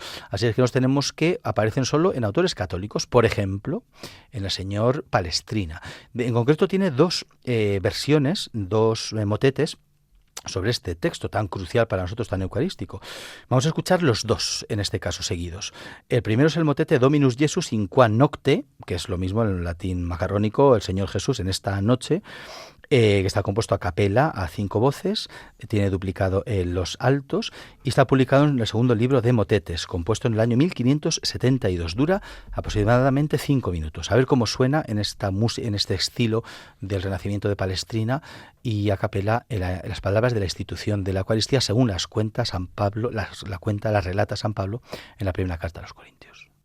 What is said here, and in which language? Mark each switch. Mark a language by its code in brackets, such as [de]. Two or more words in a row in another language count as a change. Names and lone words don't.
[es] Así es que nos tenemos que aparecen solo en autores católicos, por ejemplo, en el señor Palestrina. En concreto tiene dos versiones, dos motetes, sobre este texto tan crucial para nosotros, tan eucarístico. Vamos a escuchar los dos, en este caso, seguidos. El primero es el motete Dominus Jesus in qua nocte, que es lo mismo en el latín macarrónico, el Señor Jesús en esta noche, que está compuesto a capela, a 5 voces, tiene duplicado los altos y está publicado en el segundo libro de motetes, compuesto en el año 1572. Dura aproximadamente 5 minutos. A ver cómo suena en este estilo del Renacimiento de Palestrina y a capela en las palabras de la institución de la Eucaristía, según las cuenta San Pablo, las relata San Pablo en la primera carta a los Corintios.